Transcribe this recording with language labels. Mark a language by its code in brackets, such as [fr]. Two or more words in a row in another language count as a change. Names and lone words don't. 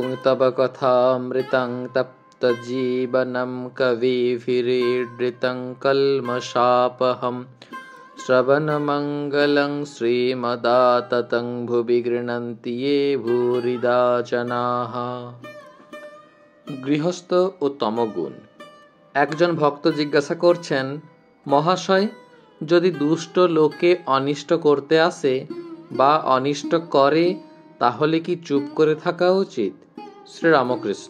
[sa] तव कथामृतं तप्तजीवनं कविभिरीडृतं कल्मषापहं श्रवणमङ्गलं श्रीमदाततं भुवि गृह्णन्ति ये भूरिदा जनाः। [bn] গৃহস্থ ও তমগুণ। একজন ভক্ত জিজ্ঞাসা করছেন, মহাশয়, যদি দুষ্ট লোকে অনিষ্ট করতে আসে বা অনিষ্ট করে তাহলে কি চুপ করে থাকা উচিত? শ্রীরামকৃষ্ণ।